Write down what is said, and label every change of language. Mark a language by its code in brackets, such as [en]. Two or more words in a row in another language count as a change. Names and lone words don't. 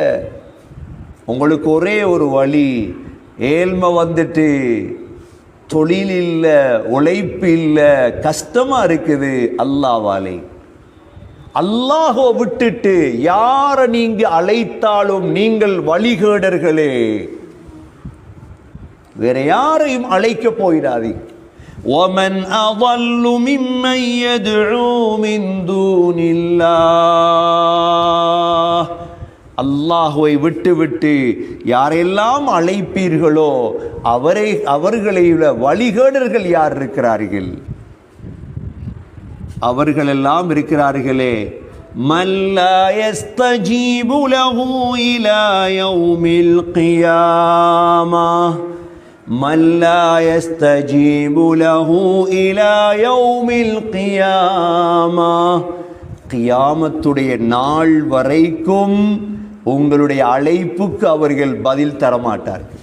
[ta] உங்களுக்கு ஒரே ஒரு வழி, ஏழ்மை வந்துட்டு தொழில் இல்லை, உழைப்பு இல்லை, கஷ்டமா இருக்குது, அல்லாஹ்வாலே. அல்லாஹ்வை விட்டுட்டு யாரை நீங்க அழைத்தாலும் நீங்கள் வழிகேடர்களே. வேற யாரையும் அழைக்க போயிடாதீங்க. [ar] وَمَنْ أَضَلُّ مِمَّنْ يَدْعُو مِنْ دُونِ اللَّهِ [ta] அல்லாஹ்வை விட்டு விட்டு யாரெல்லாம் அழைப்பீர்களோ அவர்களை வழிகேடர்கள் யார் இருக்கிறார்கள்? அவர்களெல்லாம் இருக்கிறார்களே. [ar] من لا يستجيب له إلى يوم القيامة من لا يستجيب له إلى يوم القيامة [ta] கியாமத்துடைய நாள் வரைக்கும் உங்களுடைய அழைப்புக்கு அவர்கள் பதில் தரமாட்டார்கள்.